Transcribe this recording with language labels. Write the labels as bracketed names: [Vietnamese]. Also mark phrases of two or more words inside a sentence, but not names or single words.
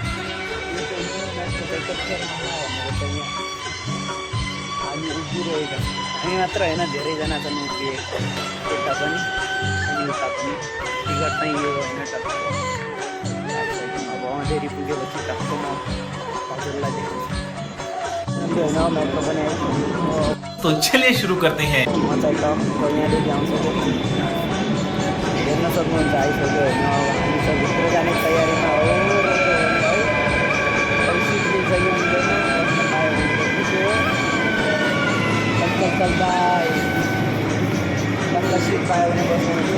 [Nepali] हामी उभिरहेका हामी मात्र होइन धेरैजना छन् उभिएको यता पनि अनि उता पनि टिकट चाहिँ यो होइन टक्क अब अँधेरी पुगेपछि टक्क म हजुरलाई देखाउँछु होइन मेट्रो पनि आइपुग्यो [Hindi] तो चलिए शुरू करते हैं [Nepali] म चाहिँ टक्क यहाँदेखि आउँछु हेर्न सक्नुहुन्छ आइसक्यो होइन अब हामी चाहिँ भित्र जाने तयारीमा हो सिटले चाहिँ मिल्दैन पायो भने चल्दा सिट पायो भने बस्नु